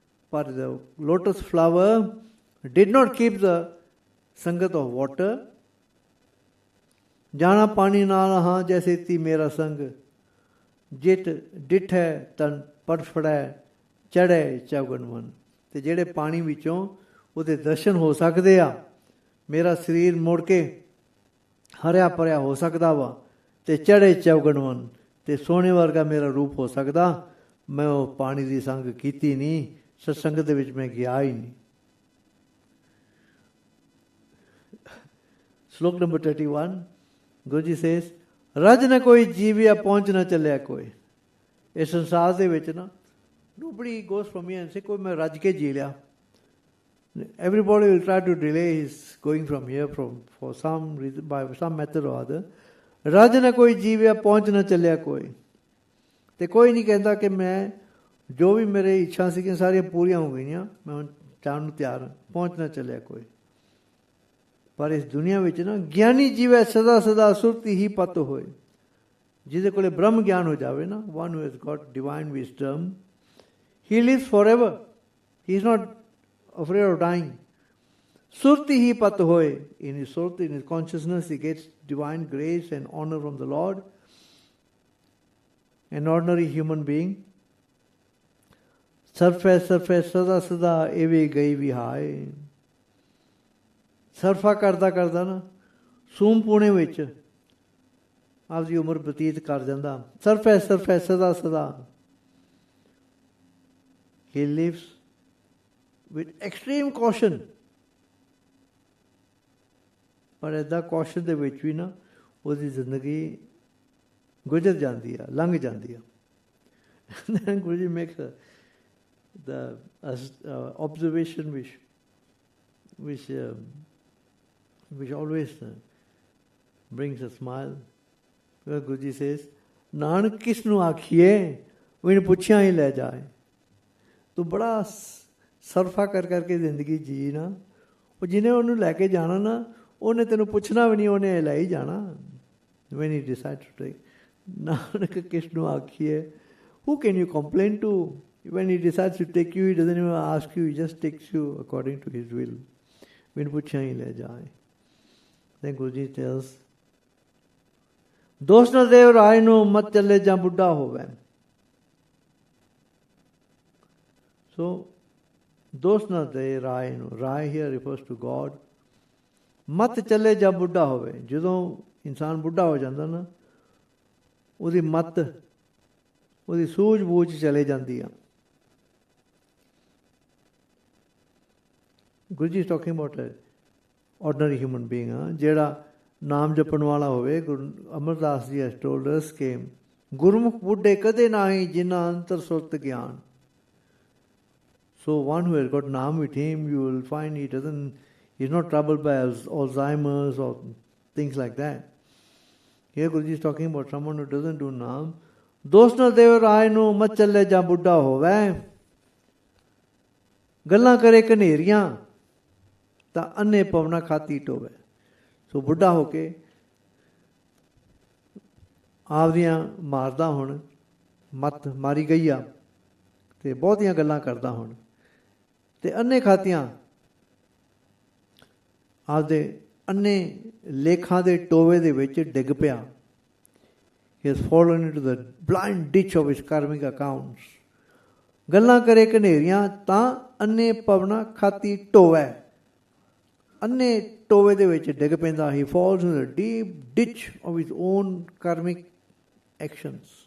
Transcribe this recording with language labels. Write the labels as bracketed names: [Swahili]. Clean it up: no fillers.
[English] but the lotus flower did not keep the sangat of water. [Punjabi] Jana pani na raha jaise ti mera sang, jit dit hai tan ਪੜਫੜੈ ਚੜ੍ਹੇ ਚੌਗਣਵਨ। ਤੇ ਜਿਹੜੇ ਪਾਣੀ ਵਿੱਚੋਂ ਉਹਦੇ ਦਰਸ਼ਨ ਹੋ ਸਕਦੇ ਆ, ਮੇਰਾ ਸਰੀਰ ਮੁੜ ਕੇ ਹਰਿਆ ਭਰਿਆ ਹੋ ਸਕਦਾ ਵਾ, ਤੇ ਚੜ੍ਹੇ ਚੌਗਣਵਨ, ਤੇ ਸੋਹਣੇ ਵਰਗਾ ਮੇਰਾ ਰੂਪ ਹੋ ਸਕਦਾ। ਮੈਂ ਉਹ ਪਾਣੀ ਦੀ ਸੰਗ ਕੀਤੀ ਨਹੀਂ, ਸਤਸੰਗ ਦੇ ਵਿੱਚ ਮੈਂ ਗਿਆ ਹੀ ਨਹੀਂ। ਸ਼ਲੋਕ ਨੰਬਰ 31, ਗੁਰੂ ਜੀ ਸੇਜ਼, ਰਜ ਨਾ ਕੋਈ ਜੀਵਿਆ ਪਹੁੰਚ ਨਾ ਚੱਲਿਆ ਕੋਈ। ਇਸ ਸੰਸਾਰ ਦੇ ਵਿੱਚ ਨਾ [English] nobody goes from here and say [Punjabi] ਕੋਈ ਮੈਂ ਰੱਜ ਕੇ ਜੀ ਲਿਆ। [English] Everybody will try to delay his going from here for some reason, by some method or other. [Punjabi] ਰੱਜ ਨਾ ਕੋਈ ਜੀਵਿਆ ਪਹੁੰਚ ਨਾ ਚੱਲਿਆ ਕੋਈ। ਤੇ ਕੋਈ ਨਹੀਂ ਕਹਿੰਦਾ ਕਿ ਮੈਂ ਜੋ ਵੀ ਮੇਰੇ ਇੱਛਾ ਸੀਗੀਆਂ ਸਾਰੀਆਂ ਪੂਰੀਆਂ ਹੋ ਗਈਆਂ, ਮੈਂ ਹੁਣ ਜਾਣ ਨੂੰ ਤਿਆਰ ਹਾਂ, ਪਹੁੰਚ ਨਾ ਚੱਲਿਆ ਕੋਈ। ਪਰ ਇਸ ਦੁਨੀਆ ਵਿੱਚ ਨਾ ਗਿਆਨੀ ਜੀਵੈ ਸਦਾ ਸਦਾ ਸੁਰਤੀ ਹੀ ਪਤ ਹੋਏ। ਜਿਹਦੇ ਕੋਲੇ ਬ੍ਰਹਮ ਗਿਆਨ ਹੋ ਜਾਵੇ ਨਾ, [English] one who has got divine wisdom, he lives forever. He is not afraid of dying. [Punjabi] Surti hi pat hoye. [English] In his surti, in his consciousness, he gets divine grace and honor from the Lord. An ordinary human being, [Punjabi] surfe sada sada evi gai vihai. ਸਰਫਾ ਕਰਦਾ ਕਰਦਾ ਨਾ ਸੂਮ ਪੂਣੇ ਵਿੱਚ ਆਪਦੀ ਉਮਰ ਬਤੀਤ ਕਰ ਜਾਂਦਾ। ਸਰਫੈ ਸਰਫੈ ਸਦਾ ਸਦਾ। [English] He lives with extreme caution. [Punjabi] ਪਰ ਇੱਦਾਂ ਕੌਸ਼ਨ ਦੇ ਵਿੱਚ ਵੀ ਨਾ ਉਹਦੀ ਜ਼ਿੰਦਗੀ ਗੁਜ਼ਰ ਜਾਂਦੀ ਆ, ਲੰਘ ਜਾਂਦੀ ਆ। [English] Then Guruji makes the observation which always brings a smile. Where Guruji says, [Punjabi] Nanak ਕਿਸ ਨੂੰ ਆਖੀਏ ਉਹਨੇ ਪੁੱਛਿਆ ਹੀ ਲੈ ਜਾਏ। ਤੂੰ ਬੜਾ ਸਰਫਾ ਕਰ ਕਰਕੇ ਜ਼ਿੰਦਗੀ ਜੀ ਨਾ, ਉਹ ਜਿਹਨੇ ਉਹਨੂੰ ਲੈ ਕੇ ਜਾਣਾ ਨਾ, ਉਹਨੇ ਤੈਨੂੰ ਪੁੱਛਣਾ ਵੀ ਨਹੀਂ, ਉਹਨੇ ਲੈ ਹੀ ਜਾਣਾ। [English] When he decides to take, [Punjabi] Nanak ਕਿਸ ਨੂੰ ਆਖੀਏ, [English] who can you complain to? When he decides to take you, he doesn't even ask you, he just takes you according to his will. [Punjabi] ਮੈਨੂੰ ਪੁੱਛਿਆ ਹੀ ਲੈ ਜਾਏ। [English] Then Guruji tells, [Punjabi] ਦੋਸਤ ਨਾ ਦੇਵ ਰਾਏ ਨੂੰ ਮਤ ਚੱਲੇ ਜਾਂ ਬੁੱਢਾ ਹੋਵੇ। So, ਦੋਸਤ ਨਾ ਦੇ ਰਾਏ ਨੂੰ, ਰਾਏ [English] here refers to God, [Punjabi] ਮਤ ਚੱਲੇ ਜਾਂ ਬੁੱਢਾ ਹੋਵੇ। ਜਦੋਂ ਇਨਸਾਨ ਬੁੱਢਾ ਹੋ ਜਾਂਦਾ ਨਾ, ਉਹਦੀ ਮਤ, ਉਹਦੀ ਸੂਝ ਬੂਝ ਚਲੇ ਜਾਂਦੀ ਆ। [English] Guruji is talking about an ordinary human being, [Punjabi] ਜਿਹੜਾ ਨਾਮ ਜਪਣ ਵਾਲਾ ਹੋਵੇ। Guru Amardas ji [English] has told us [Punjabi] ਕਿ ਗੁਰਮੁਖ ਬੁੱਢੇ ਕਦੇ ਨਾਹੀਂ ਜਿਨ੍ਹਾਂ ਅੰਤਰ ਸੁਰਤ ਗਿਆਨ। [English] So one who has got naam with him, you will find he's not troubled by Alzheimer's or things like that. Here Guruji is talking about someone who doesn't do naam. [Punjabi] ਦੋਸਤ ਨਾ ਦੇਵ ਰਾਏ ਨੂੰ ਮਤ ਚੱਲੇ ਜਾਂ ਬੁੱਢਾ ਹੋਵੇ। ਗੱਲਾਂ ਕਰੇ ਕਨੇਰੀਆਂ ਤਾਂ ਅੰਨੇ ਪਵਨਾ ਖਾਤੀ ਟੋਵੇ। ਸੋ ਬੁੱਢਾ ਹੋ ਕੇ ਆਪਦੀਆਂ ਮਾਰਦਾ ਹੁਣ, ਮੱਤ ਮਾਰੀ ਗਈ ਆ, ਤੇ ਬਹੁਤੀਆਂ ਗੱਲਾਂ ਕਰਦਾ ਹੁਣ, ਤੇ ਅੰਨੇ ਖਾਤੀਆਂ ਆਪਦੇ ਅੰਨੇ ਲੇਖਾਂ ਦੇ ਟੋਵੇ ਦੇ ਵਿੱਚ ਡਿੱਗ ਪਿਆ। [English] He has fallen into the blind ditch of his karmic accounts. [Punjabi] ਗੱਲਾਂ ਕਰੇ ਕਨੇਰੀਆਂ ਤਾਂ ਅੰਨੇ ਪਵਨਾ ਖਾਤੀ ਟੋਵੇ। ਅੰਨੇ ਟੋਵੇ ਦੇ ਵਿੱਚ ਡਿੱਗ ਪੈਂਦਾ। [English] He falls in the deep ditch of his own karmic actions.